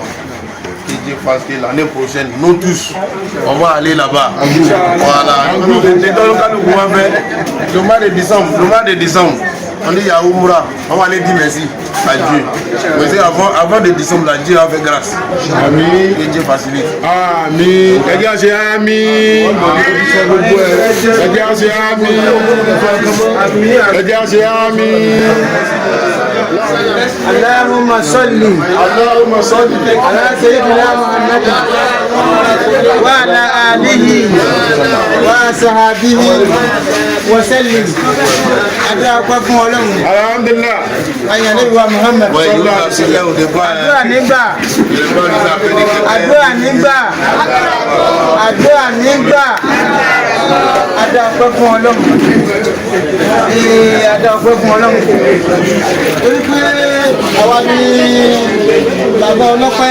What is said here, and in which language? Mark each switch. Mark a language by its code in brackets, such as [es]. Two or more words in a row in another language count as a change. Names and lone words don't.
[fr] Que Dieu fasse que l'année prochaine, nous tous, on va aller là-bas. Voilà. Le mois de décembre, On dit Yahoo Moura, on va aller dire merci à Dieu. Mais c'est avant de décembre, là, Dieu a fait grâce. Amen. Et Dieu facilite. [yo] Amen. Ẹjẹ́ ṣe àmín. Ẹjẹ́ ṣe àmín. Ẹjẹ́ ṣe àmín. [ar] اللهم صل على سيدنا محمد وعلى آله وصحبه وسلم. أدعوكم الله. Alhamdulillah. أيها النبي محمد. [yo] àdúrà nígbà. àdúrà nígbà. àdúrà nígbà. Adáwọ̀pẹ́ fún Ọlọ́run. Adáwọ̀pẹ́ fún Ọlọ́run. Torí pé àwa ni bàbá ọlọ́pẹ́.